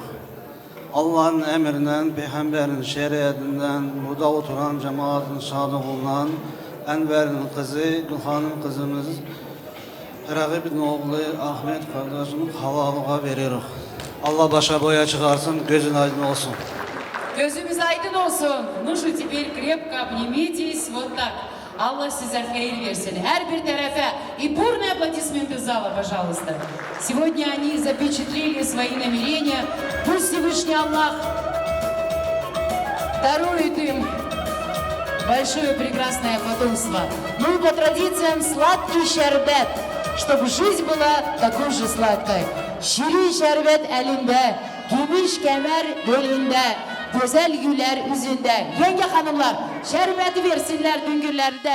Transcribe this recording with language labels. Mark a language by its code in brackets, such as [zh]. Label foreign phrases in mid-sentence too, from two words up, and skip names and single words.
[tr] Allah'ın emrinden, peygamberin şeriatinden, burada oturan cemaatin şanlığından Enver'in kızı, Gülhan'ın kızımız, Ragib'in oğlu Ahmet kardeşimiz halalığa veriyoruz. Allah başa boya çıkarsın, gözün aydın olsun. Gözümüz aydın olsun. [ru] Ну что, теперь крепко обнимитесь. Вот так. [tr] Allah size hayır versin. Her bir tarafa. [ru] И бурные аплодисменты зала, пожалуйста. Сегодня они запечатлели свои намерения. Пусть Всевышний Аллах дарует им большое прекрасное потомство. Ну и по традициям sладкий şerbet, чтобы жизнь была такой же sладкой. [tr] Şirin şerbet elinde, gümüş kemer belinde, güzel güler yüzünde. Yenge hanımlar şerbeti versinler düngürlerde.